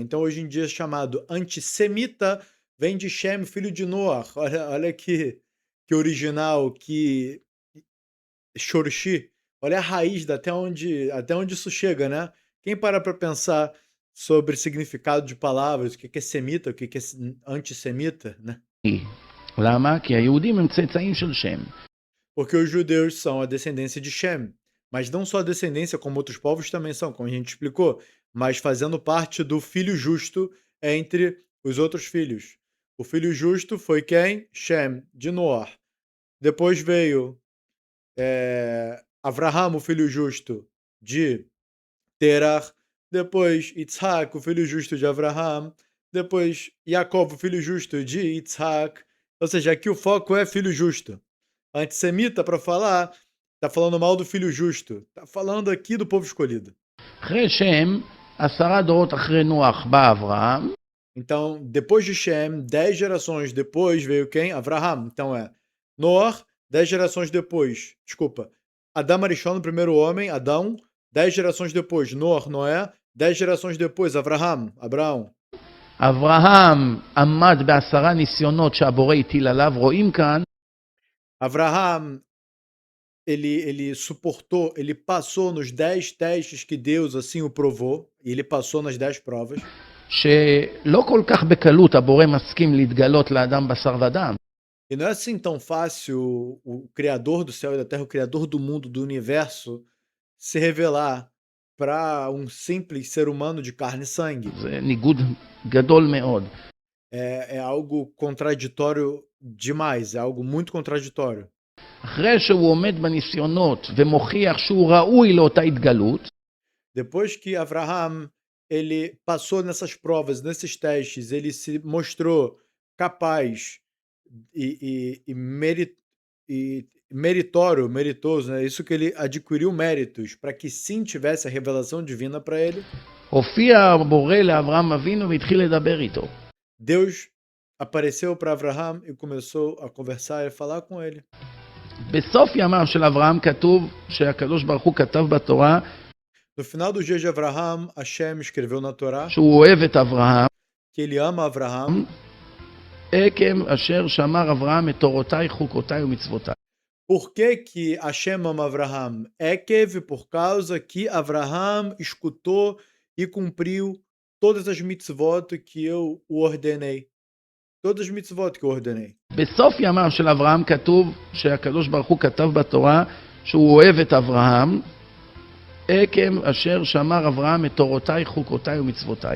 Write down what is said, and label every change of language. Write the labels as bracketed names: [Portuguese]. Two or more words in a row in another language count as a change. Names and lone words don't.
[Portuguese] Então hoje em dia é chamado antissemita, vem de Shem, filho de Noah. Olha que original, que Shorshi. Olha a raiz até onde isso chega, né? Quem para pensar sobre significado de palavras, o que é semita, o que é antissemita, né? [Hebrew] למה? כי היהודים הם צאצאים של שם. [Portuguese] Porque os judeus são a descendência de Shem. Mas não só a descendência, como outros povos também são, como a gente explicou, mas fazendo parte do filho justo entre os outros filhos. O filho justo foi quem? Shem, de Noah. Depois veio Avraham, o filho justo de Terah. Depois Yitzhak, o filho justo de Avraham. Depois Yaakov, o filho justo de Yitzhak. Ou seja, aqui o foco é filho justo. Antissemita, para falar, está falando mal do filho justo. Está falando aqui do povo escolhido. [Hebrew] אחרי שם, 10 דורות אחרי נוח בא אברהם. [Portuguese] Então, depois de Shem, 10 gerações depois veio quem? Avraham. Então é Noah, 10 gerações depois. Desculpa. Adão Arishon, o primeiro homem, Adão. 10 gerações depois, Noah, Noé. 10 gerações depois, Avraham, Abraão. [Hebrew] אברהם עמד ב10 ניסיונות שהבורא הטיל עליו, רואים כאן. [Portuguese] Avraham, ele suportou, ele passou nos 10 testes que Deus assim o provou, e ele passou nas 10 provas. [Hebrew] שלא כל כך בקלות הבורא מסכים להתגלות לאדם בשר ודם. [Portuguese] E não é assim tão fácil o Criador do céu e da terra, o Criador do mundo, do universo, se revelar para um simples ser humano de carne e sangue. [Hebrew] זה ניגוד גדול מאוד. [Portuguese] É algo contraditório demais, é algo muito contraditório. [Hebrew] אחרי שהוא עומד בניסיונות ומוכיח שהוא ראוי לאותה התגלות, [Portuguese] Depois que Avraham ele passou nessas provas, nesses testes, ele se mostrou capaz e meritoso, né? Isso que ele adquiriu méritos para que sim tivesse a revelação divina para ele. [Hebrew] הופיע הבורא לאברהם אבינו והתחיל לדבר איתו. [Portuguese] Deus apareceu para Avraham e começou a conversar e a falar com ele. [Hebrew] בסוף ימיו של אברהם כתוב שהקדוש ברוך הוא כתב בתורה [Portuguese] No final dos dias de Abraham, Hashem escreveu na Torá [Hebrew] שהוא אוהב את אברהם, [Portuguese] que ele ama Abraham [Hebrew] עקב אשר שמר אברהם את תורותיי, חוקותיי ומצוותיי. [Portuguese] Por que Hashem ama Abraham? Ekev, por causa que Abraham escutou e cumpriu todas as mitzvot que eu o ordenei. Todas as mitzvot que eu ordenei. [Hebrew] בסוף ימיו של אברהם כתוב שהקדוש ברוך הוא כתב בתורה שהוא אוהב את אברהם, עקב אשר שמר אברהם את תורותיי, חוקותיי ומצוותיי.